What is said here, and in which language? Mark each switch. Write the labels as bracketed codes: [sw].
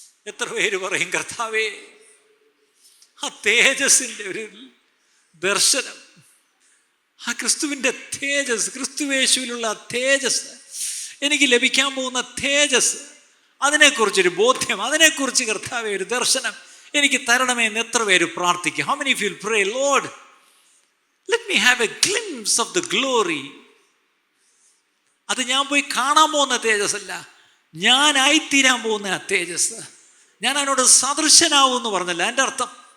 [ml] എത്ര പേര് പറയും, കർത്താവേ ആ തേജസ്സിൻ്റെ ഒരു ദർശനം, ആ ക്രിസ്തുവിൻ്റെ തേജസ്, ക്രിസ്തുവേശുവിലുള്ള തേജസ്, എനിക്ക് ലഭിക്കാൻ പോകുന്ന തേജസ്, അതിനെക്കുറിച്ചൊരു ബോധ്യം, അതിനെക്കുറിച്ച് കർത്താവേ ഒരു ദർശനം എനിക്ക് തരണമേ എന്ന് എത്ര പേര് പ്രാർത്ഥിക്കും? [en] How many of you will pray, Lord, let me have a glimpse of the glory? [ml] അത് ഞാൻ പോയി കാണാൻ പോകുന്ന തേജസ് അല്ല, ഞാനായിത്തീരാൻ പോകുന്ന ആ തേജസ്. ഞാൻ അതിനോട് സദൃശനാവും എന്ന് പറഞ്ഞല്ല എൻ്റെ അർത്ഥം.